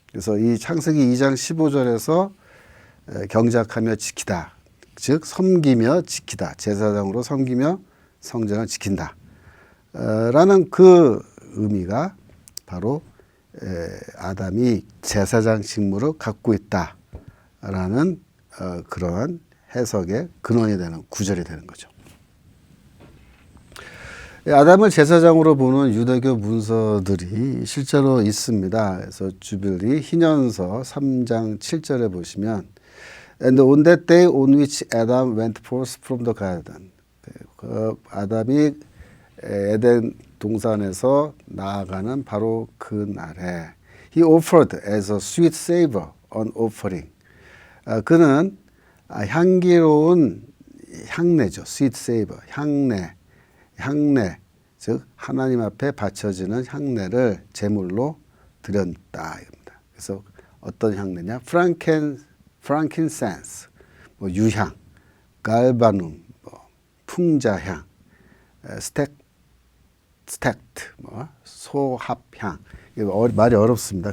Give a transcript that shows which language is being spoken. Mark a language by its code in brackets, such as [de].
[ko] 그래서 이 창세기 2장 15절에서 경작하며 지키다, 즉 섬기며 지키다, 제사장으로 섬기며 성전을 지킨다 라는 그 의미가 바로 아담이 제사장 직무를 갖고 있다라는 그러한 해석의 근원이 되는 구절이 되는 거죠. 아담을 제사장으로 보는 유대교 문서들이 실제로 있습니다. 그래서 주빌리 희년서 3장 7절에 보시면 [en] And on that day on which Adam went forth from the garden, [ko] 그 아담이 에덴 동산에서 나아가는 바로 그 날에 [en] He offered as a sweet savor an offering. [ko] 그는 향기로운 향내죠. [en] sweet savor, [ko] 향내, 즉 하나님 앞에 바쳐지는 향내를 제물로 드렸다. 그래서 어떤 향내냐? frankincense, 뭐 유향, 갈바눔, 뭐 풍자향, 스택트, 뭐 소합향. 말이 어렵습니다.